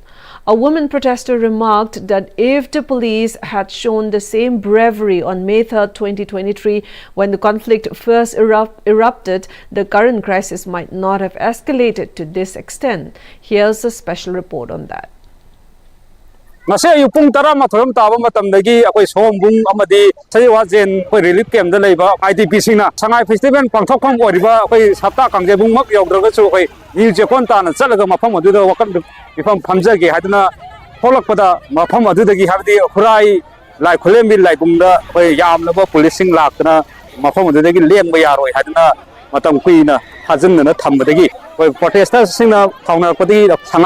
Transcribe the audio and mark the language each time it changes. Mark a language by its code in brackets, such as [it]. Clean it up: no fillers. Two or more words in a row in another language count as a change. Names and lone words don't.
[en] A woman protester remarked that if the police had shown the same bravery on May 3, 2023, when the conflict first erupted, the current crisis might not have escalated to this extent. Here's a special report on that. [mni] Ngase yupung tara mathoram taba matam dagi akoi sombung amadi sajiwa jen koi [en] relief camp [mni] da leiba IDP singna Sangai festival pangthokkham oriba koi sapta kangjebung mak yogdraga chu koi New Chekon tana chalaga mafam aduda wakam bifam phamjage haduna tholakpada mafam adudagi habdi Kurai Laikhulembi Laibungda koi yamlaba policing laktana mafam adudagi lengba yaroi haduna matam kuina hajunna thambadagi koi protesters singna thawna padi Sangai